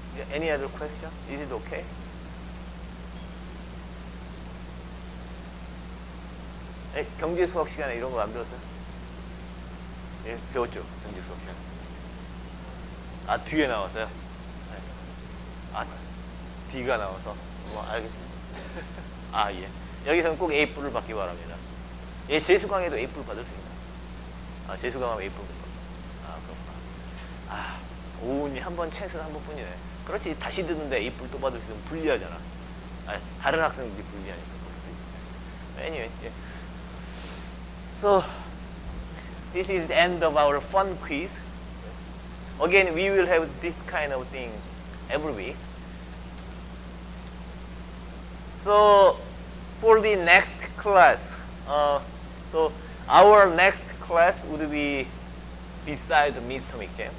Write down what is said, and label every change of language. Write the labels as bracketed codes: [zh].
[en] Any other question? Is it okay? [ko] 경제 수학 시간에 이런 거 안 배웠어요? 예, 배웠죠. 경제 수학 시간. 아, 뒤에 나왔어요? 네. 아, D가 나와서. 뭐, 알겠습니다. 아, 예. 여기서는 꼭 A뿔을 받기 바랍니다. 예, 재수강에도 A뿔 받을 수 있나요? 아, 재수강하면 A뿔 받을 수 있나요? 아, 그렇구나. 아, 오은이 한 번, 찬스는 한 번뿐이네. 그렇지, 다시 듣는데 A뿔 또 받을 수 있으면 불리하잖아. 아, 다른 학생들이 불리하니까. [en] Anyway, yeah. So, this is the end of our fun quiz. Again, we will have this kind of thing every week. So, for the next class, so our next class would be beside the midterm exam.